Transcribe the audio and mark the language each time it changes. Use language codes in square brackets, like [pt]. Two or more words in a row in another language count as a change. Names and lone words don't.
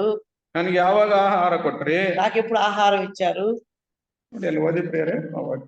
[kn] ನನಗೆ ಯಾವಾಗ ಆಹಾರ ಕೊಟ್ರಿ, [te] నాకు ఎప్పుడు ఆహారం ఇచ్చారు. [kn] ಅಲ್ಲಿ ಓದಿದ್ದೇವೆ ಆ ವಾಕ್ಯ